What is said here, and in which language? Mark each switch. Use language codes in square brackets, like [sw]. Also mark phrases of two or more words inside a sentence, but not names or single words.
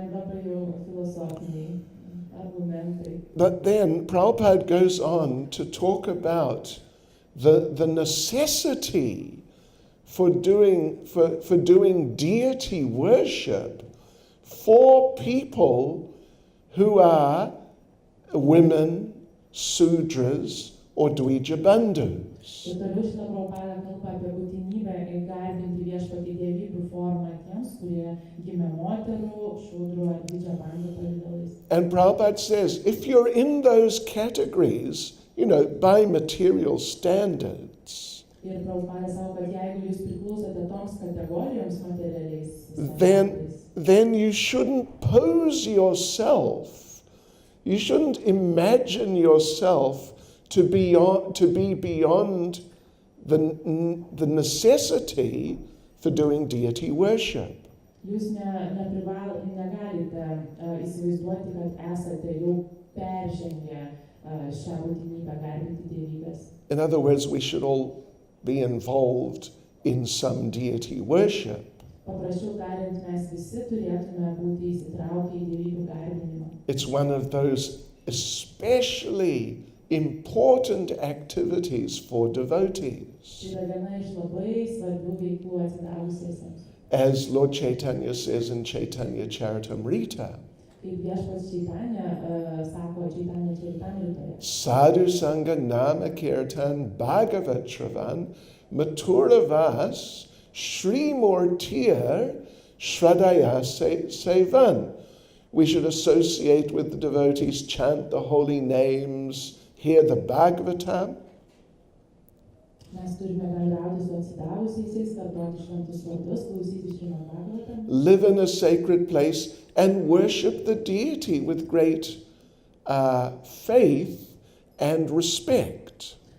[en] But then Prabhupada goes on to talk about the necessity for doing deity worship for people who are women, sudras, or [sa] द्विज बन्धुस्. [lt] Ir toliau Šrila Prabhupada kalba apie būtinybę garbinti viešpatį dievybių formą tiems, kurie gimė moterų, šudrų ar dvidžia bandų pavidalais. [en] And Prabhupada says, if you're in those categories, by material standards, [lt] Ir Prabhupada sako, kad jeigu jūs priklausote toms kategorijoms materialiais [en] then you shouldn't pose yourself. You shouldn't imagine yourself to be beyond the necessity for doing deity worship. [lt] Jūs negalite įsivaizduoti, kad esate jau peržengę šią būtinybę garbinti dievybės. [en] In other words, we should all be involved in some deity worship. [lt] Paprasčiau tariant, mes visi turėtume būti įsitraukę į dievybių garbinimą. [en] It's one of those especially important activities for devotees. As Lord Chaitanya says in Chaitanya Charitamrita, [sa] साधु सङ्ग नाम कीर्तन भागवत श्रवण मथुरावास श्री मूर्तिर् श्रद्धया सेवन. [en] We should associate with the devotees, chant the holy names, hear the Bhagavatam. Live in a sacred place and worship the deity with great faith and respect.